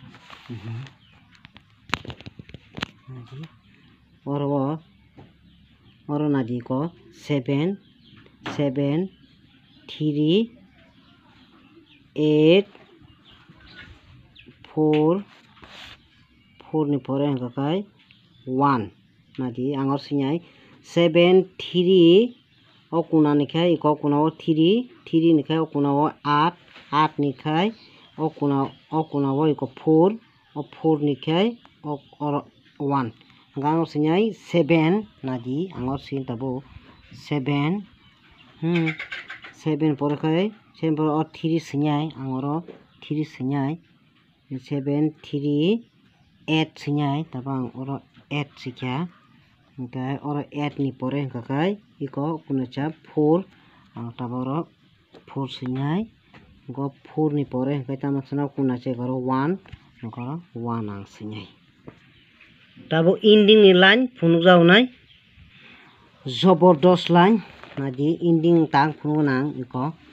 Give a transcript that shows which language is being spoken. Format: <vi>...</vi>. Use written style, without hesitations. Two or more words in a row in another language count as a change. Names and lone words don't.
<brx>नादि और नादि को 7 7 3 8 4 4 नि परे हंगाय 1 नादि आंगर सैनाय 7 3 ओकुना निखाय इको कुनाव 3 निखाय ओकुनाव 8 8 निखाय ओकुनाव इको 4 4 निखाय और 1 गांव सिनाय 7 नादि आंगर सिन तबो 7 7 पर खाय 7 पर और 3 सिनाय आंगर 3 सिनाय 7 3 8 सिनाय तबा और 8 सिख्या ओमफ्राय और 8 नि परे हंगाय इको कुनचा 4 ताबरो 4 सिनाय गो 4 नि परे हंगाय तामासना कुनचा गरो 1 गरो 1 आं सिनाय ताबो एंडिंग नि लाइन फुनुजावनाय जबरदस्त लाइन नादि एंडिंग तांग फुनुगोनां इको</brx>